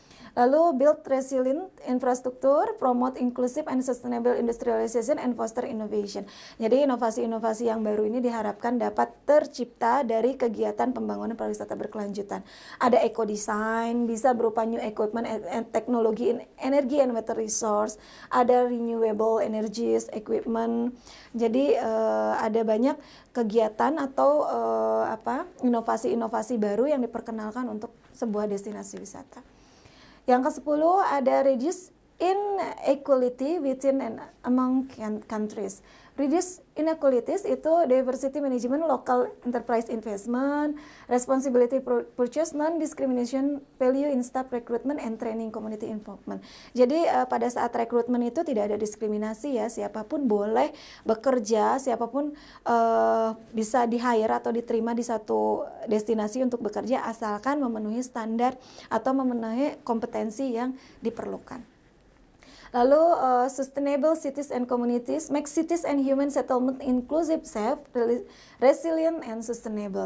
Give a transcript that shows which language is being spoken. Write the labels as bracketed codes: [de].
[id] Lalu [en] build resilient infrastructure, promote inclusive and sustainable industrialization and foster innovation. [id] Jadi inovasi-inovasi yang baru ini diharapkan dapat tercipta dari kegiatan pembangunan pariwisata berkelanjutan. Ada [en] eco design, [id] bisa berupa [en] new equipment and teknologi energy and water resource, [id] ada [en] renewable energies equipment. [id] Jadi ada banyak kegiatan atau inovasi-inovasi baru yang diperkenalkan untuk sebuah destinasi wisata. Yang ke-10 ada [en] reduce inequality within and among countries. Reduce inequalities [id] itu [en] diversity management, local enterprise investment, responsibility purchase, non-discrimination, value in staff recruitment, and training community involvement. [id] Jadi pada saat rekrutmen itu tidak ada diskriminasi ya, siapapun boleh bekerja, siapapun bisa di-hire atau diterima di satu destinasi untuk bekerja asalkan memenuhi standar atau memenuhi kompetensi yang diperlukan. Lalu [en] sustainable cities and communities, make cities and human settlement inclusive, safe, resilient, and sustainable.